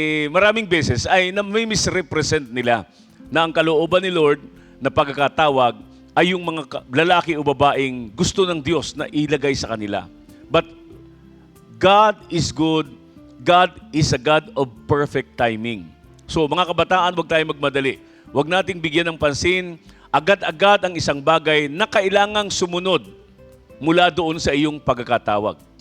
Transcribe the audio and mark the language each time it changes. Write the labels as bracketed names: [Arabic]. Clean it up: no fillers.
[Filipino] Maraming beses ay may misrepresent nila na ang kalooban ni Lord na pagkakatawag ay yung mga lalaki o babaeng gusto ng Diyos na ilagay sa kanila. [English] But God is good. God is a God of perfect timing. [Filipino] So mga kabataan, huwag tayo magmadali. Huwag nating bigyan ng pansin agad-agad ang isang bagay na kailangang sumunod mula doon sa iyong pagkakatawag.